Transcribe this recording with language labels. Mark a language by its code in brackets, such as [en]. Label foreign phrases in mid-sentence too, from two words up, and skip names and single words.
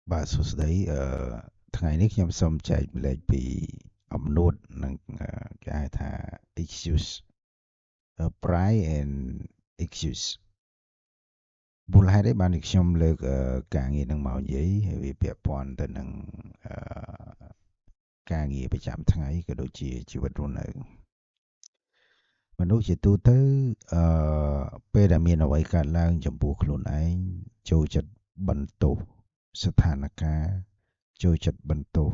[km] បាទសួស្តីថ្ងៃនេះខ្ញុំសូមចែកម្លែកពីអំណួតនិងគេហៅថា [en] excuse pride and excuse [km] មូលហេតុអីបានជាខ្ញុំលើកការងារនឹងមកនិយាយហើយវាពាក់ព័ន្ធទៅនឹងអឺការងារប្រ ចាំថ្ងៃក៏ដូចជាជីវិតរស់នៅមនុស្សជាទូទៅអឺពេលដែលមានអ្វីកើតឡើងចំពោះខ្លួនឯងចូលចិត្តបន្ទោសស្ថានភាពចូលចិត្តបន្ទោស